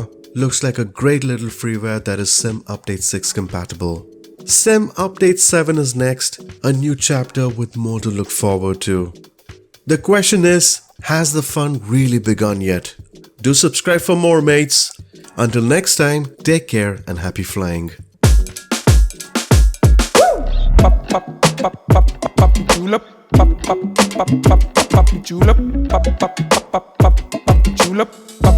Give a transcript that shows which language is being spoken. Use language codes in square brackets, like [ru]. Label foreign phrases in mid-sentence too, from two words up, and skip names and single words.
[en] Looks like a great little freeware that is Sim Update 6 compatible. Sim Update 7 is next, a new chapter with more to look forward to. The question is, has the fun really begun yet? Do subscribe for more, mates. Until next time, take care and happy flying. Pop, pop, pop, pop, pop, julep. Pop, pop, pop, pop, pop, julep. Pop, pop, pop, pop, pop, julep.